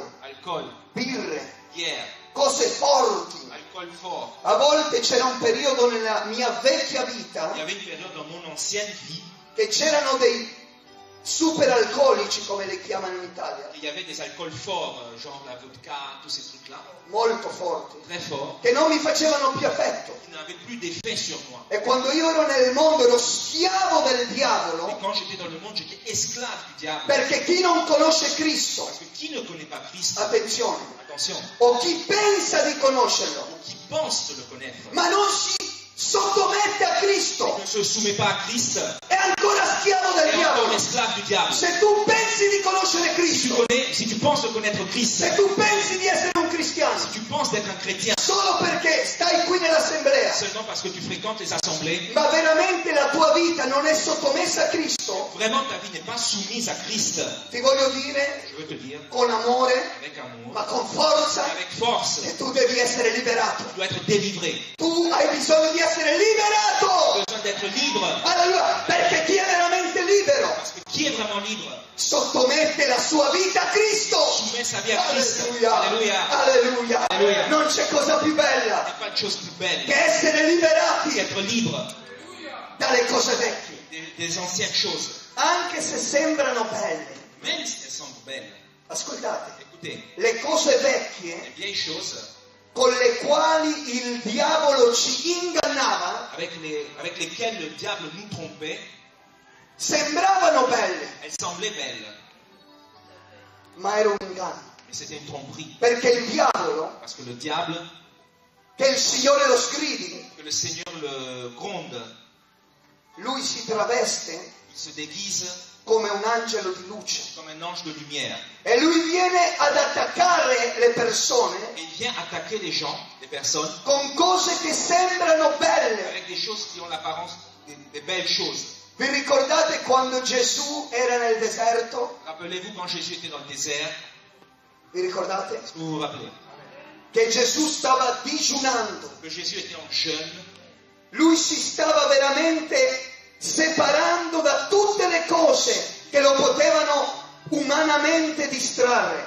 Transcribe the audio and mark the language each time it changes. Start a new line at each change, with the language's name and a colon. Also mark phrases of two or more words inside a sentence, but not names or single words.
Italian: Alcool, birre,
French: bière,
Italian: cose forti.
French: alcool fort.
Italian: A volte c'era un periodo nella mia vecchia
French: Il
Italian: vita
French: y avait une période dans mon ancienne vie,
Italian: che c'erano dei super alcolici, come li chiamano in Italia,
French: il y avait des alcools forts, genre la vodka, tous ces trucs-là,
Italian: molto forti,
French: très forts,
Italian: che non mi facevano più effetto.
French: qui n'avaient plus d'effet sur moi.
Italian: E quando io ero nel mondo ero schiavo del
French: Et
Italian: diavolo,
French: quand j'étais dans le monde, j'étais esclave du diable.
Italian: perché chi non conosce Cristo,
French: Parce que qui ne connaît pas Christ,
Italian: attenzione,
French: attention,
Italian: o chi pensa di conoscerlo,
French: ou qui pense de le connaître,
Italian: ma non si sottomette a Cristo,
French: ne se soumet pas à Christ,
Italian: è ancora schiavo del
French: est encore
Italian: diavolo.
French: l'esclave du diable.
Italian: Se tu pensi di conoscere Cristo,
French: Si tu penses de connaître Christ,
Italian: se tu pensi di essere un cristiano,
French: si tu penses d'être un chrétien,
Italian: solo perché stai qui nell'assemblea,
French: seulement parce que tu fréquentes les assemblées,
Italian: ma veramente la tua vita non è sottomessa a Cristo,
French: vraiment ta vie n'est pas soumise à Christ.
Italian: ti voglio dire
French: Je veux te dire,
Italian: con amore,
French: avec amour,
Italian: ma con forza,
French: avec force,
Italian: che tu devi essere liberato.
French: tu dois être délivré.
Italian: Tu hai bisogno di essere
French: Tu
Italian: liberato.
French: as besoin d'être libre.
Italian: Alleluia, perché chi è veramente libero
French: Parce que qui est vraiment libre
Italian: sottomette la sua vita a Cristo.
French: soumet sa vie à Christ.
Italian: Alleluia,
French: Alléluia.
Italian: alleluia.
French: Alleluia.
Italian: Non c'è cosa più
French: Il n'y
Italian: bella
French: a pas de chose plus belle
Italian: che essere liberati
French: qu'être libre
Italian: dalle cose vecchie,
French: des anciennes choses.
Italian: anche se sembrano belle.
French: Même si elles semblent belles.
Italian: Ascoltate,
French: Écoutez,
Italian: le cose vecchie
French: les vieilles choses
Italian: con le quali il diavolo ci ingannava
French: avec lesquelles le diable nous trompait,
Italian: sembravano belle,
French: elles semblaient belles.
Italian: ma era un inganno.
French: Mais c'était une tromperie.
Italian: Perché il diavolo,
French: Parce que le diable,
Italian: che il Signore lo scrivi,
French: que le Seigneur le gronde,
Italian: lui si traveste
French: il se déguise
Italian: come un angelo di luce.
French: comme un ange de lumière.
Italian: E lui viene ad attaccare le persone
French: Et il vient attaquer les gens, les personnes,
Italian: con cose che sembrano belle.
French: avec des choses qui ont l'apparence des belles choses.
Italian: Vi ricordate quando Gesù era nel deserto?
French: Rappelez-vous quand Jésus était dans le désert,
Italian: Vi ricordate?
French: est-ce que vous vous rappelez?
Italian: che Gesù stava digiunando.
French: que Jésus était en jeûne.
Italian: Lui si stava veramente separando da tutte le cose che lo potevano umanamente distrarre.